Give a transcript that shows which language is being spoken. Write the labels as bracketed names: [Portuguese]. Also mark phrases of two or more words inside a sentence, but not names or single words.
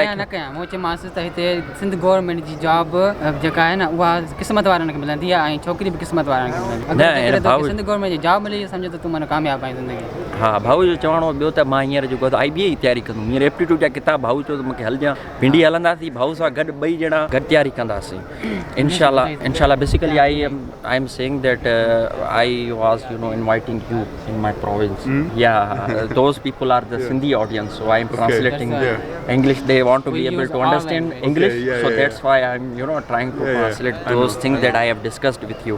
[Sindhi] न कयां मूं चयोमांसि त हिते [English] Sindh government [Sindhi] जी जॉब जेका आहे न उहा क़िस्मत वारनि खे मिलंदी आहे ऐं छोकिरी बि क़िस्मत वारनि खे मिलंदी न, आहे हिन अगरि भाउ- तोखे [English] Sindh government [Sindhi] जी जॉब मिली सम्झो त तूं माना कामयाबु आहीं ज़िंदगी हा भाऊ जो चवणो ॿियो त मां हींअर जेको आहे IBA जी तयारी कंदुमि हींअर एप्टीट्यूड जा किताब भाऊ चयो त मूंखे हलजां भिंडी हलंदासीं भाऊ सां गॾु ॿई ॼणा गॾु तयारी कंदासीं इनशाला [English] Basically I am saying that I was inviting you in my province. Those people are the Sindhi audience, so I am translating English. They want to be able to understand English, so that's why I'm trying to translate those things that I have discussed with you.